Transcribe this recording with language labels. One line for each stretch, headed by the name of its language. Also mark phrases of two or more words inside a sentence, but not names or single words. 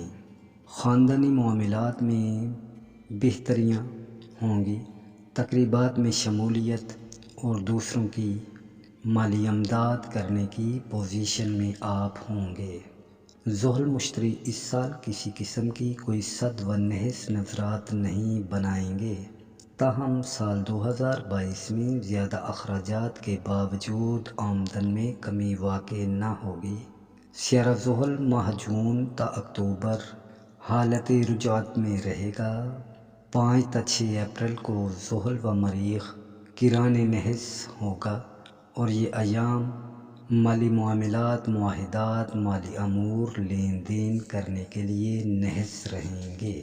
Urdu: خاندانی معاملات میں بہتریاں ہوں گی، تقریبات میں شمولیت اور دوسروں کی مالی امداد کرنے کی پوزیشن میں آپ ہوں گے۔ زحل مشتری اس سال کسی قسم کی کوئی صد و نحس نظرات نہیں بنائیں گے، تاہم سال 2022 میں زیادہ اخراجات کے باوجود آمدن میں کمی واقع نہ ہوگی۔ سیارہ زحل ماہ جون تا اکتوبر حالت رجوعات میں رہے گا۔ 5 تا 6 اپریل کو زحل و مریخ قران نحس ہوگا اور یہ ایام مالی معاملات، معاہدات، مالی امور، لین دین کرنے کے لیے نحس رہیں گے۔